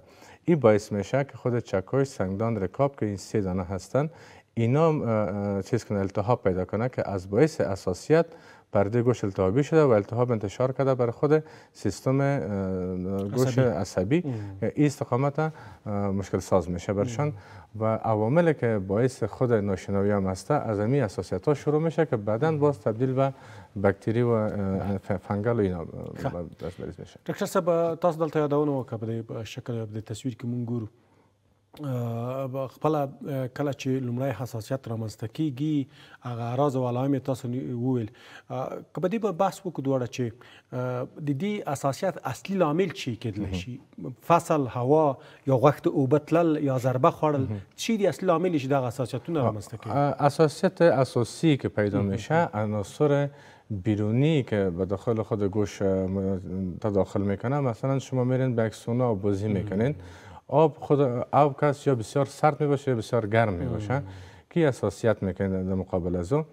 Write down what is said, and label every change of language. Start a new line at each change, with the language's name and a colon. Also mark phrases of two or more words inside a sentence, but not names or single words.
Persian: این باعث میشه که خود چکش، سنگدان، رکاب که این 3 دانه هستن اینا چیز کنه، التهاب پیدا کنه که از باعث حساسیت پرده گوش التهابی شده و التهاب انتشار کرده بر خود سیستم گوش عصبی. این استقامت مشکل ساز میشه برشان و عواملی که باعث خود ناشنوایی هم هسته از همین حساسیت ها شروع میشه که بعداً باز تبدیل به باکتری و فنگل و اینا بریز میشه.
Pashto: ډاکټر صاحب تاسو دلته یادونه وکړه په شکل د تصویر کې مونږ ګورو خپل کله چې لومړی حساسیت رامنځته کیږي هغه اعراض او علائم تاسو وویل که په دې بحث وکړو دواړه چې د دې حساسیت اصلي لامل چی کېدلی شي، فصل، هوا یا غوښت اوبه تلل یا ضربه خوړل، چی دی اصلي لامل چې دغه حساسیتونه رامنځته کوي؟
Persian: حساسیت اساسی که پیدا میشه عناصر بیرونی که به داخل خود گوش تداخل میکنه. مثلا شما میرین به یک سونا بازی میکنین، آب کس یا بسیار سرد می باشه یا بسیار گرم می باشه که حساسیت میکنه در مقابل از او.